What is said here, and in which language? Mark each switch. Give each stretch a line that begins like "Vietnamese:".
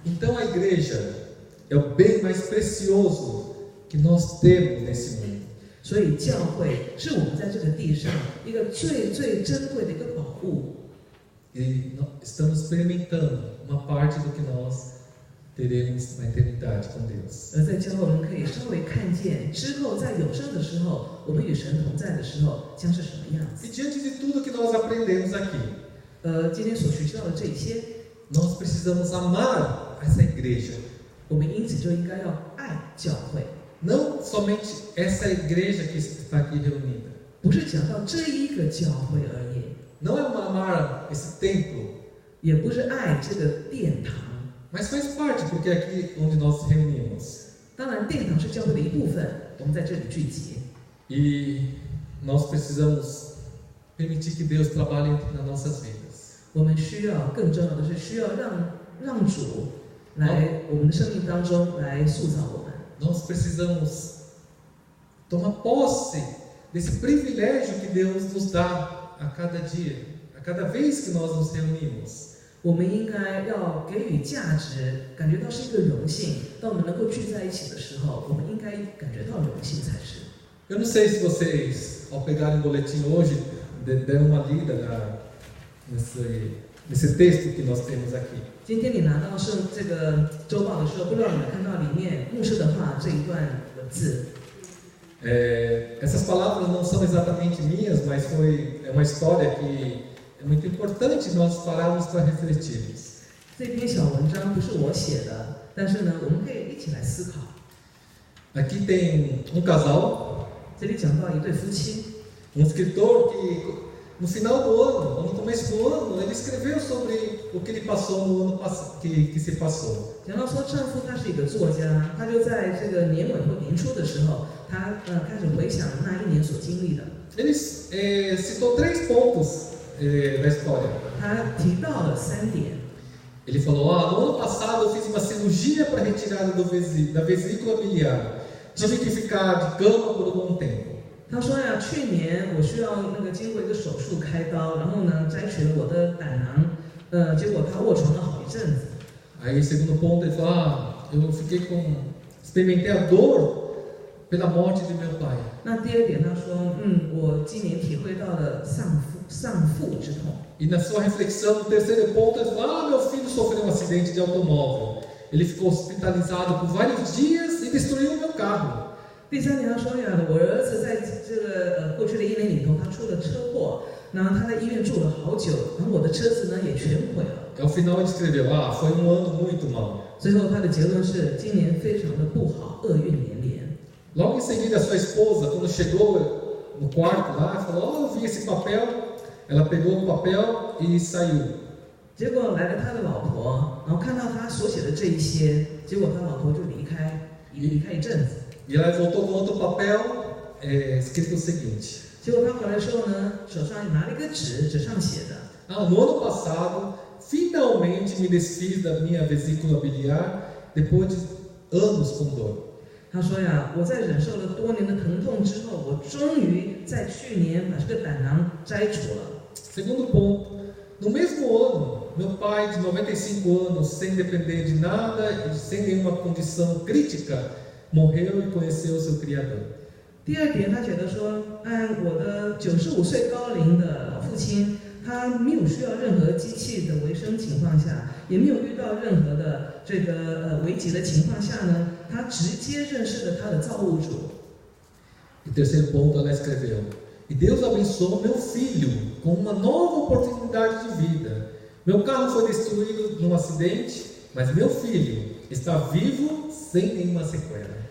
Portuguese: Então a igreja é o bem mais precioso que que nós temos nesse mundo.
Chinese: 所以教会是我们在这个地上一个最最珍贵的一个宝物。
Portuguese: E estamos experimentando uma parte do que nós teremos na eternidade com Deus.
Chinese: 而在教会，我们可以稍微看见之后，在永生的时候，我们与神同在的时候，将是什么样子。
Portuguese: E diante de tudo que nós aprendemos aqui,
Chinese: 今天所学到的这些，
Portuguese: nós precisamos amar essa igreja.
Chinese: 我们因此就应该要爱教会，
Portuguese: Não somente essa igreja que está aqui reunida.
Chinese: 不是讲到这一个教会而已，
Portuguese: Não é amar esse templo,
Chinese: 也不是爱这个殿堂。
Portuguese: mas faz parte, porque é aqui onde nós nos reunimos.
Chinese: 当然，殿堂是教会的一部分，我们在这里聚集。
Portuguese: E nós precisamos permitir que Deus trabalhe nas nossas vidas.
Chinese: 我们需要更重要的是，需要让主来我们的生命当中来塑造我们。
Portuguese: Nós precisamos tomar posse desse privilégio que Deus nos dá a cada dia, a cada vez que nós nos reunimos.
Chinese: 我们应该要给予价值，感觉到是一个荣幸。当我们能够聚在一起的时候，我们应该感觉到荣幸才是。
Portuguese: Eu não sei se vocês, ao pegarem o boletim hoje, deram uma lida nesse texto que nós temos aqui.
Chinese: 今天你拿到这个周报的时候，不知道你们看到里面牧师的话这一段文字。
Portuguese: Essas palavras não são exatamente minhas, mas é uma história que é muito importante nós pararmos para refletirmos.
Chinese: 这篇小文章不是我写的，但是呢，我们可以一起来思考。
Portuguese: Aqui tem um casal,
Chinese: 这里讲到一对夫妻，
Portuguese: escritor que no final do ano, ou no começo do ano, ele escreveu sobre o que ele passou no ano que se passou.
Chinese: 讲到说丈夫他是一个作家，他就在这个年尾或年初的时候，他开始回想那一年所经历的。
Portuguese: Ele citou 3 pontos da história.
Chinese: 他提到了3点。
Portuguese: Ele falou: no ano passado eu fiz uma cirurgia para retirada da vesícula biliar. Tive que ficar de cama por um bom tempo.
Chinese: 他说呀，去年我需要经过一个手术开刀，然后呢摘取了我的胆囊，结果他卧床了好一阵子。
Portuguese: Aí, segundo ponto, ele falou: eu experimentei a dor pela morte de meu pai.
Chinese: 那第2点，他说，我今年体会到了丧父之痛。
Portuguese: E na sua reflexão, no 3º ponto, ele falou: meu filho sofreu um acidente de automóvel. Ele ficou hospitalizado por vários dias e destruiu o meu carro.
Chinese: 第3点，他说呀，我儿子在这个过去的1年里头，他出了车祸，然后他在医院住了好久，然后我的车子呢也全毁了。
Portuguese: Ao final, ele escreveu: foi um ano muito mau.
Chinese: 最后他的结论是，今年非常的不好，厄运连连。
Portuguese: Logo em seguida, a sua esposa, quando chegou no quarto lá, falou: eu vi esse papel. Ela pegou o papel e saiu.
Chinese: 结果来了他的老婆，然后看到他所写的这一些，结果他老婆就离开一阵子。
Portuguese: E ela voltou com outro papel, escrito o seguinte:
Chinese: 结果他回来的时候呢，手上拿了一个纸，纸上写的。
Portuguese: no ano passado, finalmente me desfiz da minha vesícula biliar depois de anos com dor.
Chinese: 他说呀，我在忍受了多年的疼痛之后，我终于在去年把这个胆囊摘除了。
Portuguese: Segundo ponto, no mesmo ano, meu pai de 95 anos, sem depender de nada e sem nenhuma condição crítica, morreu e conheceu o seu Criador.
Chinese: 第2点，他觉得说，我的95岁高龄的老父亲，他没有需要任何机器的维生情况下，也没有遇到任何的这个危急的情况下呢，他直接认识了他的造物主。
Portuguese: E terceiro ponto, ela escreveu: e Deus abençoou meu filho com uma nova oportunidade de vida. Meu carro foi destruído num acidente, mas meu filho está vivo sem nenhuma sequela.